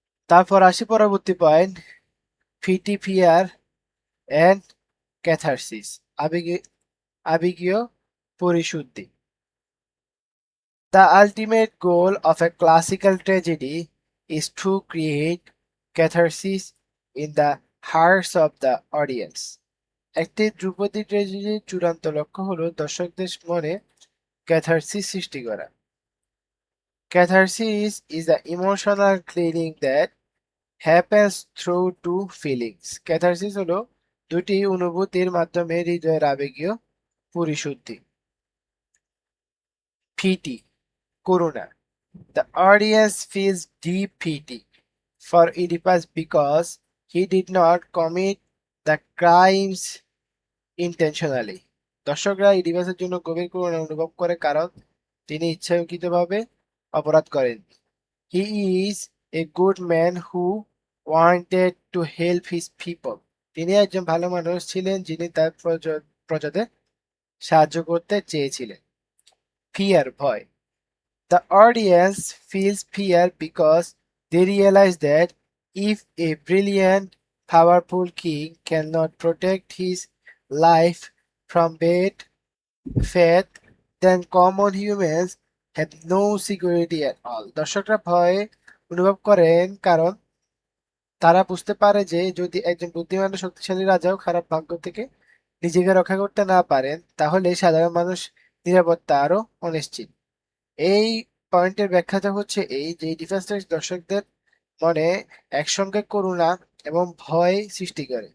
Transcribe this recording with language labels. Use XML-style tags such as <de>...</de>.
<bn>তারপর আসি পরবর্তী point,</bn> <en>pity fear and catharsis,</en> <bn>আবেগীয় পরিশুদ্ধি।</bn> <en>The ultimate goal of a classical tragedy is to create catharsis in the hearts of the audience.</en> <bn>একটি ধ্রুপদী ট্র্যাজেডির চূড়ান্ত লক্ষ্য হল দর্শকদের মনে ক্যাথারসিস সৃষ্টি করা।</bn> <en>Catharsis is the emotional clearing that happens through two feelings.</en> <bn>Catharsis হলো দুটি অনুভূতির মাধ্যমে হৃদয়ের আবেগীয় পরিশুদ্ধি।</bn> <en>Pity, করুণা. The audience feels deep pity for Oedipus because he did not commit the crimes intentionally.</en> <bn>দর্শকরা ইডিপাসের জন্য গভীর করুণা অনুভব করে কারণ তিনি ইচ্ছাকৃতভাবে অপরাধ করেন।</bn> <en>He is a good man who wanted to help his people.</en> <bn>তিনি একজন ভালো মানুষ ছিলেন যিনি তার প্রজাদের সাহায্য করতে চেয়েছিলেন।</bn> <en>Fear, ভয়। The audience feels fear because they realize that if a brilliant, powerful king cannot protect his life from bad fate, then common humans have no security at all.</en> <bn>দর্শকরা ভয় অনুভব করেন কারণ তারা বুঝতে পারে যে যদি একজন বুদ্ধিমান ও শক্তিশালী রাজাও খারাপ ভাগ্য থেকে নিজেকে রক্ষা করতে না পারেন, তাহলে সাধারণ মানুষ নিরাপত্তা আরো অনিশ্চিত। এই পয়েন্টের ব্যাখ্যাটা হচ্ছে এই যে ডিফেন্স দর্শকদের মনে একসঙ্গে করুণা এবং ভয় সৃষ্টি করে।</bn>